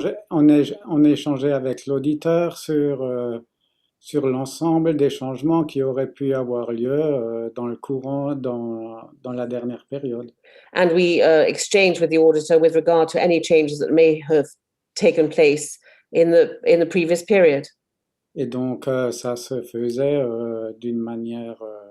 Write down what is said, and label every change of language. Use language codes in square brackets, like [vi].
[fr] On échangeait avec l'auditeur sur l'ensemble des changements qui auraient pu avoir lieu dans le courant, dans la dernière période. [en] And we exchanged with the auditor with regard to any changes that may have taken place in the previous period. [fr] Et donc, ça se faisait d'une manière